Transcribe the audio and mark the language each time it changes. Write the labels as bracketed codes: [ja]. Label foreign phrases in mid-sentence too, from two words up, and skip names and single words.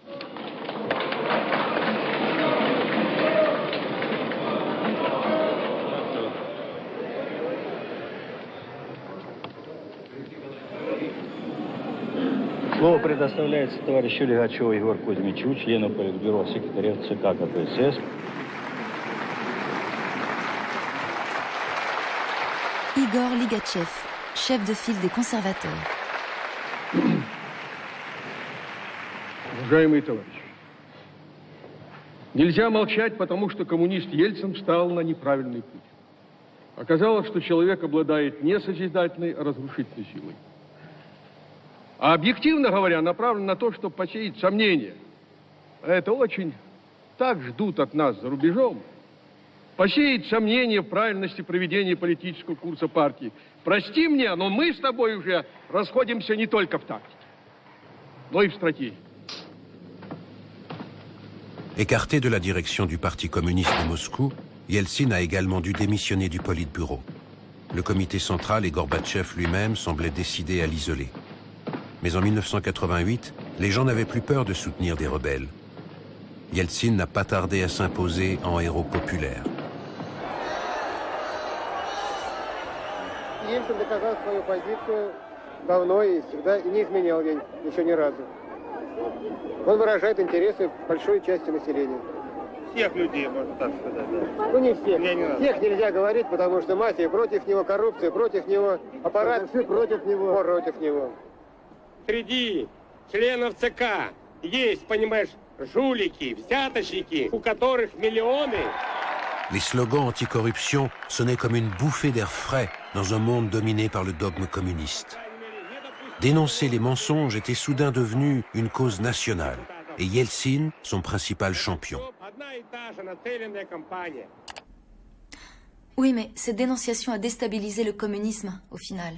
[ru] Слово предоставляется товарищу Лигачеву Егору Кузьмичу, члену Политбюро, секретаря ЦК КПСС. [fr] Igor Ligachev, chef de file des conservateurs. [ru] Уважаемые товарищи, нельзя молчать, потому что коммунист Ельцин встал на неправильный путь. Оказалось, что человек обладает не созидательной, а разрушительной силой. А объективно говоря, направлен на то, чтобы посеять сомнения. А это очень так ждут от нас за рубежом. Посеять сомнения в правильности проведения политического курса партии. Прости мне, но мы с тобой уже расходимся не только в тактике, но и в стратегии. [fr] Écarté de la direction du Parti communiste de Moscou, Yeltsin a également dû démissionner du Politburo. Le comité central et Gorbatchev lui-même semblaient décidés à l'isoler. Mais en 1988, les gens n'avaient plus peur de soutenir des rebelles. Yeltsin n'a pas tardé à s'imposer en héros populaire. [ru] Ельцин доказал свою позицию давно и всегда, и не изменял ей еще ни разу. Он выражает интересы большой части населения. Всех людей, можно так сказать. Да. Ну не всех. Всех нельзя говорить, потому что мафия против него, коррупция против него, аппарат против него. Против него. Среди членов ЦК есть, понимаешь, жулики, взяточники, у которых миллионы. [fr] Les slogans anticorruption sonnaient comme une bouffée d'air frais dans un monde dominé par le dogme communiste. Dénoncer les mensonges était soudain devenu une cause nationale, et Yeltsin, son principal champion. Oui, mais cette dénonciation a déstabilisé le communisme, au final.